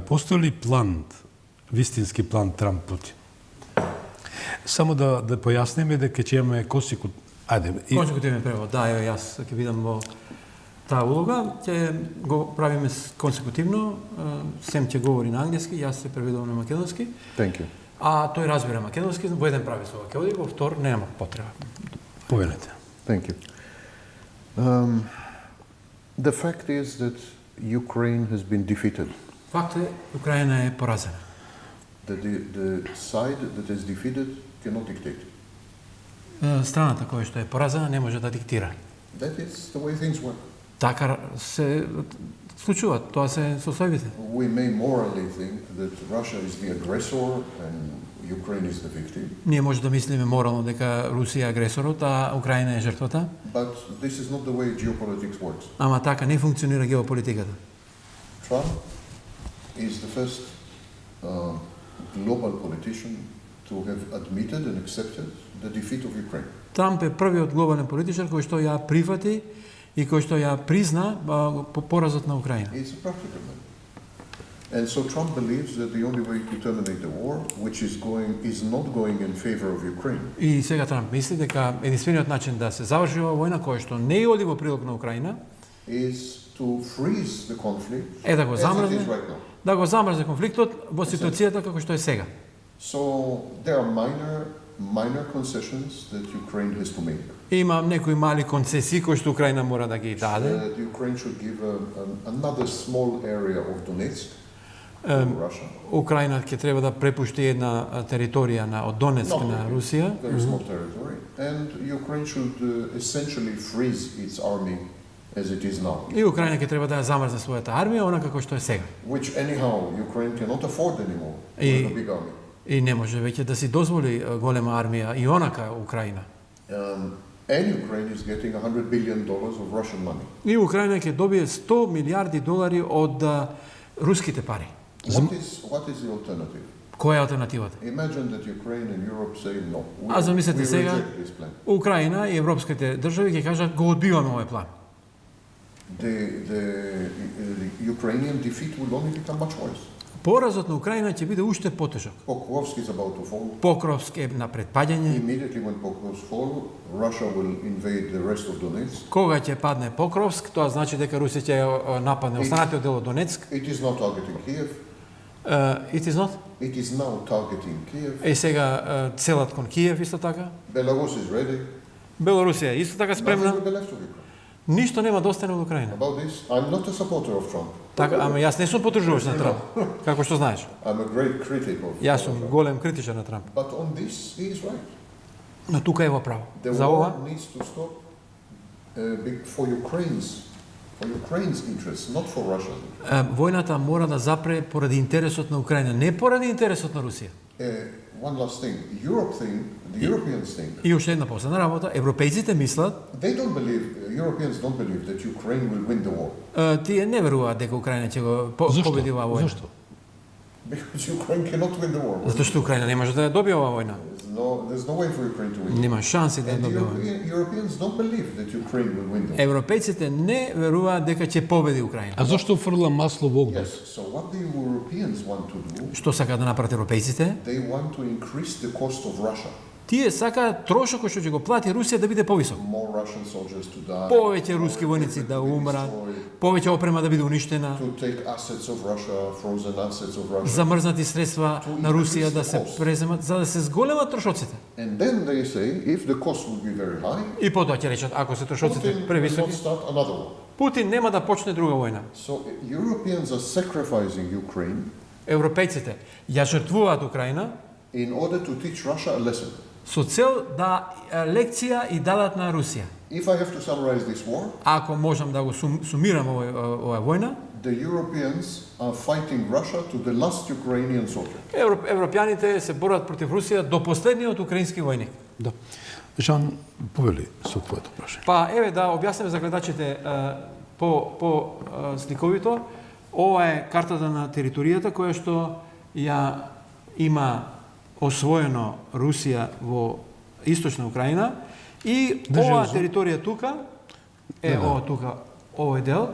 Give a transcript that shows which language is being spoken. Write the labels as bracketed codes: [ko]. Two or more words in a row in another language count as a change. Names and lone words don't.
[mk] Постои ли план, вистински план Трамп-Путин? Само да појасниме дека ќе имаме Консекутивен превод, да, еве јас ќе видам во таа улога, ќе го правиме консекутивно, Сем ќе говори на англиски, јас се преведувам на македонски. [en] Thank you. [mk] А тој разбира македонски, во еден прави со ќе оди, во втор нема потреба. Повелете. [en] Thank you. The fact is that Ukraine has been defeated. [mk] Факт е, Украина е поразена. [en] The side that is defeated cannot dictate. [mk] Страната која што е поразена не може да диктира. [en] That is the way things work. [mk] Така се случува, тоа се состојбите. [en] We may morally think that Russia is the aggressor and Ukraine is the victim. [mk] Ние може да мислиме морално дека Русија е агресорот, а Украина е жртвата. [en] But this is not the way geopolitics works. [mk] Ама така не функционира геополитиката. [en] Trump is the first global politician to have admitted and accepted the defeat of Ukraine. [mk] Трамп е првиот глобален политичар кој што ја прифати и кој што ја призна поразот на Украина. [en] It's a practical man. And so Trump believes that the only way to terminate the war, which is not going in favor of Ukraine. [mk] И сега Трамп мисли дека единствениот начин да се заврши оваа војна која што не оди во прилог на Украина [en] is to freeze the conflict [mk] е да го [en] as it is [mk] замрзне, [en] right now. [mk] да го замрзне конфликтот во ситуацијата како што е сега. [en] So there are minor concessions that Ukraine has to make. [mk] Има некои мали концесии кои што Украина мора да ги даде. [en] The Ukraine should give another small area of Donetsk to Russia. [mk] Украина ќе треба да препушти една територија од Донецк на Русија. [en] Very small territory. And Ukraine should essentially freeze its army as it is now. [mk] И Украина ќе треба да ја замрзне својата армија, онака како што е сега. [en] Which anyhow Ukraine cannot afford anymore with a big army. [mk] И не може веќе да си дозволи голема армија и онака Украина. [en] And Ukraine is getting $100 billion of Russian money. [mk] И Украина ќе добие 100 милиарди долари од руските пари. [en] What is the alternative? [mk] Која е алтернативата? [en] Imagine that Ukraine and Europe say no. [mk] А замислете [en] we [mk] сега, [en] reject this plan. [mk] Украина и европските држави ќе кажат го одбиваме овој план. [en] The Ukrainian defeat will only become much worse. [mk] Поразот на Украина ќе биде уште потежок. [en] Pokrovsk is about to fall. [mk] Покровск е на предпаѓање. [en] Immediately when Pokrovsk falls, Russia will invade the rest of Donetsk. [mk] Кога ќе падне Покровск, тоа значи дека Русија ќе нападне останатиот дел од Донецк. [en] It is not targeting Kiev. It is not. It is now targeting Kiev. [mk] Е сега целат кон Киев исто така. [en] Belarus is ready. [mk] Белорусија исто така [en] Nothing [mk] спремна. [en] will be left of Ukraine. [mk] Ништо нема да остане од Украина. [en] About this, I'm not a supporter of Trump. [mk] Така, ама јас не сум поддржуваш на Трамп, како што знаеш. [en] I'm a great critic of [mk] Јас сум [en] Trump. [mk] голем критичар на Трамп. [en] But on this, he is right. [mk] Но тука е во право. [en] The [mk] За [en] war [mk] ова, [en] needs to stop for Ukraine's interests, not for Russia. [mk] војната мора да запре поради интересот на Украина, не поради интересот на Русија. [en] One last thing. The Europeans think, [mk] И уште една последна работа, европејците мислат, [en] Europeans don't believe that Ukraine will win the war. [mk] тие не веруваат дека Украина ќе го победи оваа војна. Зошто? [en] Because Ukraine cannot win the war. [mk] Затоа што Украина не може да ја добие оваа војна. [en] There's no way for Ukraine to win. [mk] Нема шанси да ја [en] And the [mk] добие оваа. [en] Europeans don't believe that Ukraine will win the war. [mk] Европејците не веруваат дека ќе победи Украина. А зошто фрла масло во огнот? [en] Yes. So what the Europeans want to do, [mk] Што сака да направат европејците? [en] they want to increase the cost of Russia. [mk] Тие сакаат трошок кој што ќе го плати Русија да биде повисок. [en] more Russian soldiers to die, [mk] Повеќе руски војници да умрат, повеќе опрема да биде уништена, [en] to take assets of Russia, frozen assets of Russia. [mk] замрзнати средства на Русија да се преземат, за да се зголемат трошоците. [en] And then they say, if the cost will be very high, [mk] И потоа ќе речат, ако се трошоците [en] Putin will not [mk] превисоки, [en] start another war. [mk] Путин нема да почне друга војна. [en] So Europeans are sacrificing Ukraine [mk] Европејците ја жртвуваат Украина [en] in order to teach Russia a lesson. [mk] со цел да лекција и дадат на Русија. [en] If I have to summarize this war, [mk] Ако можам да го сумирам оваа војна, [en] the Europeans are fighting Russia to the last Ukrainian soldier. [mk] европјаните се борат против Русија до последниот украински војник. Да. Жан, повели со твоето прашање. Па еве да објасниме за гледачите по сликовито. Ова е картата на територијата која што ја има освоено Русија во источна Украина и оваа територија тука е ова тука, овој дел,